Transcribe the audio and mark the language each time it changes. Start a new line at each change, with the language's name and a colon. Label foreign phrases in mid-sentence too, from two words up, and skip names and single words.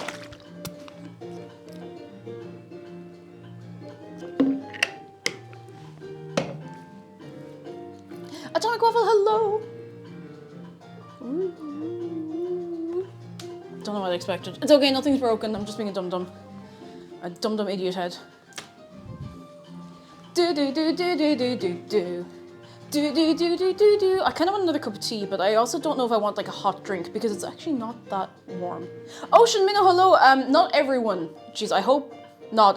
English: Atomic Waffle, hello! Don't know what I expected. It's okay, nothing's broken. I'm just being a dum-dum. A dum-dum idiot head. Do-do-do-do-do-do-do-do. Do-do-do-do-do-do. I kind of want another cup of tea, but I also don't know if I want like a hot drink because it's actually not that warm. Ocean Minnow, hello. Not everyone. Jeez, I hope not.